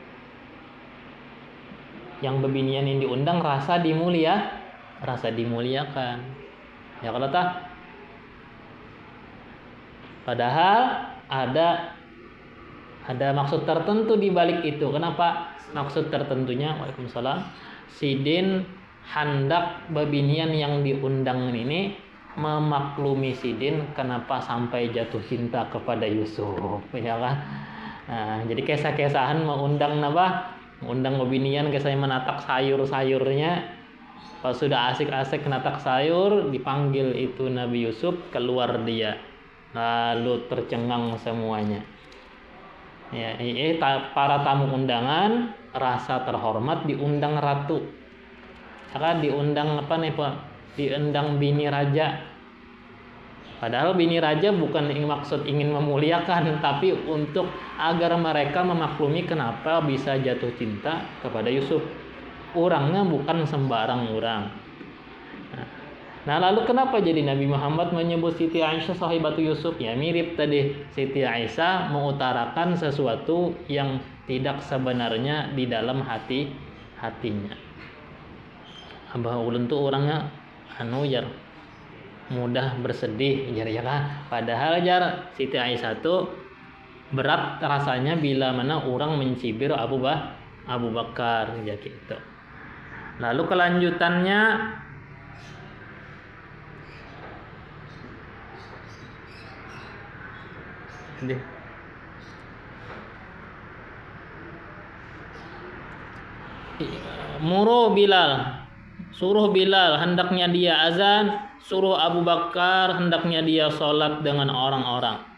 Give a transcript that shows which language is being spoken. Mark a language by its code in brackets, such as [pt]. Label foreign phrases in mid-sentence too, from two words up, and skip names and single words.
[id] Yang bebinian yang diundang rasa dimuliakan. Ya kalau tak, padahal ada maksud tertentu di balik itu. Kenapa? Maksud tertentunya, waalaikumsalam, Sidin hendak bebinian yang diundang ini memaklumi Sidin kenapa sampai jatuh cinta kepada Yusuf, ya kan? Nah, jadi kisah-kisahan mengundang bebinian kisah menatak sayur-sayurnya. Kalau sudah asik-asik menatak sayur, dipanggil itu Nabi Yusuf, keluar dia, lalu tercengang semuanya. Ya, para tamu undangan rasa terhormat diundang ratu, diundang diundang bini raja, Padahal bini raja bukan maksud ingin memuliakan, tapi untuk agar mereka memaklumi kenapa bisa jatuh cinta kepada Yusuf. Orangnya bukan sembarang orang. Nah, lalu kenapa jadi Nabi Muhammad menyebut Siti Aisyah sahibatu Yusuf? Ya mirip tadi, Siti Aisyah mengutarakan sesuatu yang tidak sebenarnya di dalam hatinya. [bjn] Abah ulun tuh orangnya jar mudah bersedih jar ya kan. [id] Padahal jar Siti Aisyah tuh berat rasanya bila mana orang mencibir Abu Bakar ya gitu. Lalu kelanjutannya suruh Bilal hendaknya dia azan, suruh Abu Bakar hendaknya dia sholat dengan orang-orang.